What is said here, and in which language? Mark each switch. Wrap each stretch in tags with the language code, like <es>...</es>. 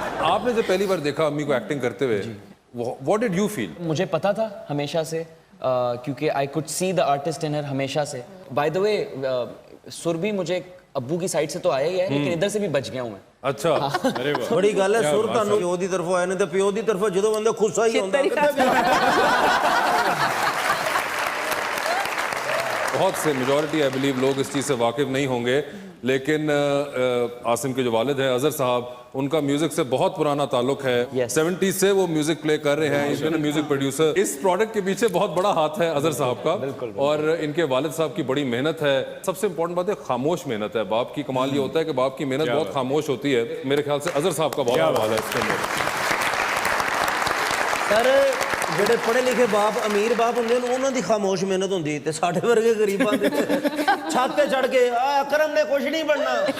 <hi>आपने जब पहली बार देखा अम्मी को एक्टिंग करते हुए,</hi> <en>What did you feel?</en> <hi>मुझे पता था हमेशा से, क्योंकि</hi> <en>I could see the artist in her</en> <hi>हमेशा से।</hi> <en>by the way</en> <hi>सुर भी मुझे अब्बू की साइड से तो आया ही है, लेकिन इधर से भी बच गया हूँ मैं। अच्छा, अरे वाह,</hi> <pa>ਬੜੀ ਗੱਲ ਹੈ, ਸੁਰ ਤੁਹਾਨੂੰ ਪਿਓ ਦੀ ਤਰਫੋਂ ਆਏ ਨੇ ਤੇ ਪਿਓ ਦੀ ਤਰਫੋਂ ਜਦੋਂ ਬੰਦਾ ਖੁੱਸਾ ਹੀ ਹੁੰਦਾ</pa> <hi>बहुत से मेजॉरिटी</hi> <en>I believe</en> <hi>लोग इस चीज़ से वाकिफ नहीं होंगे, लेकिन आसिम के जो वालिद हैं अजहर साहब, उनका म्यूजिक से बहुत पुराना ताल्लुक है।</hi> <en>Yes.</en> <hi>70s से वो म्यूजिक प्ले कर रहे हैं, इस म्यूजिक प्रोड्यूसर। इस प्रोडक्ट के पीछे बहुत बड़ा हाथ है अजहर साहब का, और इनके वालिद साहब की बड़ी मेहनत है। सबसे इंपॉर्टेंट बात है खामोश मेहनत है बाप की। कमाल ये होता है कि बाप की मेहनत बहुत खामोश होती है। मेरे ख्याल से अजहर साहब का बहुत हवाला है इसके अंदर।</hi> <pa>ਸਰ ਜਿਹੜੇ ਪੜ੍ਹੇ ਲਿਖੇ ਬਾਪ ਅਮੀਰ ਬਾਪ ਹੁੰਦੇ ਨੇ ਉਹਨਾਂ ਦੀ ਖਾਮੋਸ਼ ਮਿਹਨਤ ਹੁੰਦੀ ਤੇ ਸਾਡੇ ਵਰਗੇ ਗਰੀਬਾਂ ਦੇ ਛੱਤ ਤੇ ਚੜ ਕੇ ਆ ਅਕਰਮ ਨੇ ਕੁਝ ਨਹੀਂ ਬਣਨਾ।</pa>